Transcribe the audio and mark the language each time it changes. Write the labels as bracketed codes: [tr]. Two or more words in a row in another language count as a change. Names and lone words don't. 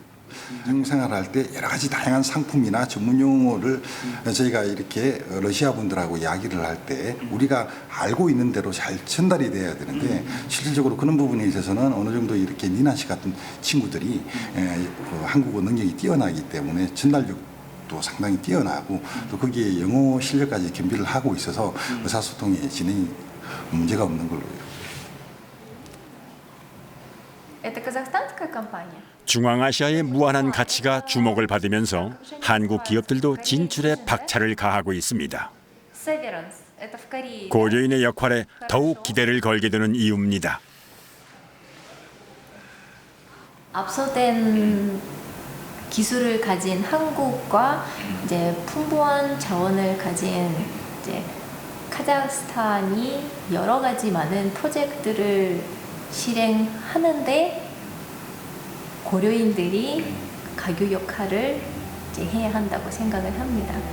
[ko] 생활할 때 여러 가지 다양한 상품이나 전문 용어를 저희가 이렇게 러시아 분들하고 이야기를 할 때 우리가 알고 있는 대로 잘 전달이 돼야 되는데 실질적으로 그런 부분에 있어서는 어느 정도 이렇게 니나 씨 같은 친구들이 한국어 능력이 뛰어나기 때문에 전달력도 상당히 뛰어나고 또 거기에 영어 실력까지 겸비를 하고 있어서 의사소통의 진행이 문제가 없는 걸로. [ru] Это казахстанская компания? [ko] 중앙아시아의 무한한 가치가 주목을 받으면서 한국 기업들도 진출에 박차를 가하고 있습니다. [ru] Severance. Это в Корее. [ko] 고려인의 역할에 더욱 기대를 걸게 되는 이유입니다. 압도된 기술을 가진 한국과 이제 풍부한 자원을 가진 이제 카자흐스탄이 여러 가지 많은 프로젝트를 실행하는데 고려인들이 가교 역할을 이제 해야 한다고 생각을 합니다.